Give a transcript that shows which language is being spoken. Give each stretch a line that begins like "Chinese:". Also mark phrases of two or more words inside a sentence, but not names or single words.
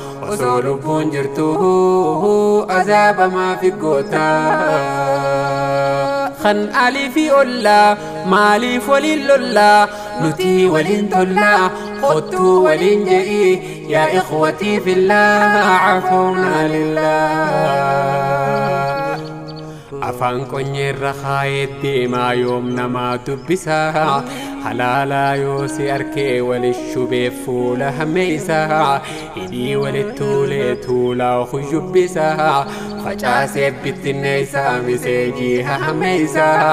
Oromo: Osoo lubbuun jirtu azaaba maa figgoota? Kan alii fi ollaa maaliif waliin lollaa? Nuti waliin tollaa, kottuu waliin je'i, yaa
Arabic: إخوتي في الله, عفونا لله.
Oromo: Afaan qonyeerra kaayee deemaa yoom namaa dubbisa? Halaalaa yoo si arkee walit shubee fuula hammeeysa. Hidhii walit tuulee tuulaa kujubbisa. Facaasee bittinneessa miseejii hammeeysa.